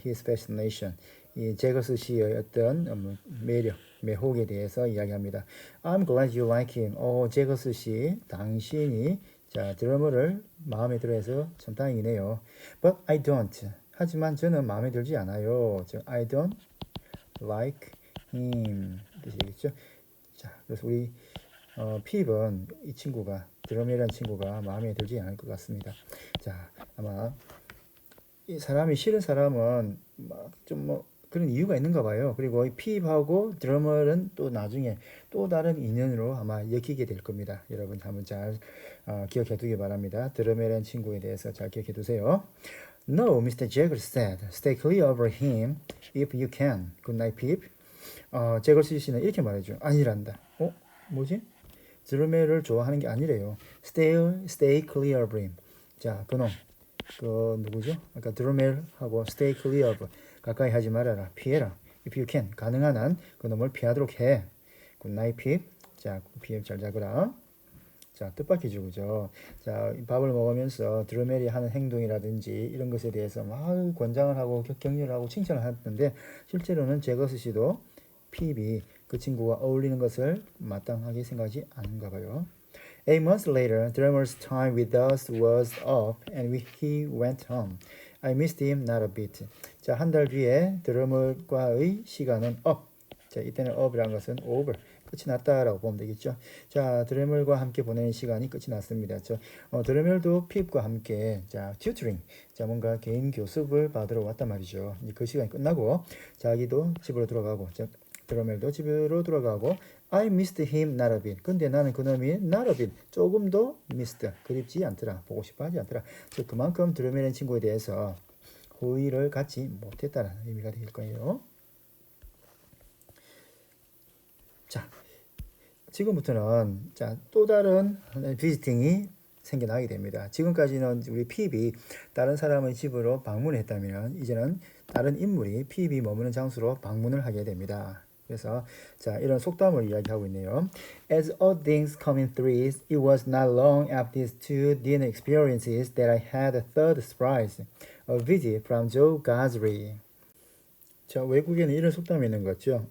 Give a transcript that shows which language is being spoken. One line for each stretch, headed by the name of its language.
English: His fascination.
Korean: 이 제거스 씨의 어떤 매혹에 대해서 이야기합니다.
English: I'm glad you like him.
Korean: 제거스 씨, 당신이 드러머를 마음에 들어해서 참 다행이네요.
English: But I don't.
Korean: 하지만 저는 마음에 들지 않아요.
English: I don't like him
Korean: 뜻이겠죠. 자, 그래서 우리 핍은 이 친구가 드러머라는 친구가 마음에 들지 않을 것 같습니다. 자, 아마 이 사람이 싫은 사람은 좀 그런 이유가 있는가 봐요. 그리고 이 핍하고 드러머는 또 나중에 또 다른 인연으로 아마 엮이게 될 겁니다. 여러분 한번 잘 기억해 두기 바랍니다. 드러머라는 친구에 대해서 잘 기억해 두세요.
English: No, Mr. Jagger said. Stay clear of him if you can. Good night, Pip.
Korean: 제거스 씨는 이렇게 말해줘. 아니란다. 뭐지? 드러머를 좋아하는 게 아니래요.
English: Stay clear of him.
Korean: 자, 그놈. 누구죠? 아까 드러멜하고
English: stay clear of
Korean: 가까이 하지 말아라. 피해라.
English: If you can.
Korean: 가능한 한 그놈을 피하도록 해.
English: Good night, Pip.
Korean: 자, Pip 잘 자거라. 자, 뜻밖이죠, 그죠? 자, 밥을 먹으면서 드러멜이 하는 행동이라든지 이런 것에 대해서 막 권장을 하고 격려를 하고 칭찬을 하는데 실제로는 제거스 씨도 핍이 그 친구와 어울리는 것을 마땅하게 생각하지 않은가 봐요.
English: 8 months later, Drummer's time with us was up and he went home. I missed him not a bit.
Korean: 자, 한 달 뒤에 드러머과의 시간은 up. 자, 이때는 up이라는 것은 over. 끝이 났다라고 보면 되겠죠. 자, 드러머과 함께 보내는 시간이 끝이 났습니다. 드러머도 핍과 함께 tutoring. 뭔가 개인 교습을 받으러 왔단 말이죠. 그 시간이 끝나고 자기도 집으로 들어가고 드러멜도 집으로 들어가고
English: I missed him not a bit.
Korean: 근데 나는 그놈이
English: not a bit
Korean: 조금도 missed 그립지 않더라. 보고 싶어 하지 않더라. 즉 그만큼 드러멜의 친구에 대해서 호의를 갖지 못했다는 의미가 될 거예요. 자, 지금부터는 또 다른 비지팅이 생겨나게 됩니다. 지금까지는 우리 핍이 다른 사람의 집으로 방문했다면 이제는 다른 인물이 핍이 머무는 장소로 방문을 하게 됩니다. 그래서 이런 속담을 이야기하고 있네요.
English: As all things come in threes, it was not long after these two dinner experiences that I had a third surprise, a visit from Joe Gazri.
Korean: 자, 외국에는 이런 속담이 있는 것 같죠.